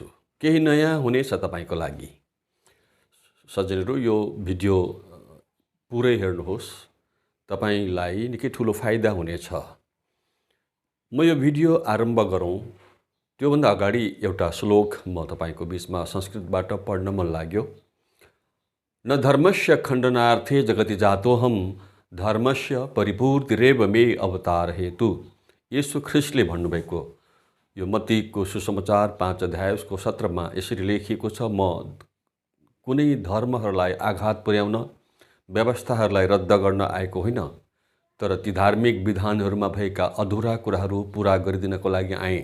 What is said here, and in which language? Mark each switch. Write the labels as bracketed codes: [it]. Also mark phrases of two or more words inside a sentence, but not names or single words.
[ne] केही नयाँ हुनेछ तपाईको लागि। सज्जनहरू यो भिडियो पुरै हेर्नुहोस्, तपाईलाई निकै ठुलो फाइदा हुनेछ। म यो भिडियो आरम्भ गरौँ त्योभन्दा अगाडि एउटा श्लोक म तपाईको बीचमा संस्कृतबाट पढ्न मन लाग्यो। [sa] न धर्मस्य खण्डनार्थे जगति जातोऽहं धर्मस्य परिपूर्तिरेव मे अवतार हेतु। [ne] येशू ख्रिस्टले भन्नुभएको यो मत्तीको सुसमाचार 5 अध्याय उसको 17 मा यसरी लेखिएको छ, म कुनै धर्महरूलाई आघात पुर्याउन, व्यवस्थाहरूलाई रद्द गर्न आएको होइन, तर ती धार्मिक विधानहरूमा भएका अधुरा कुराहरू पूरा गरिदिनको लागि आएँ।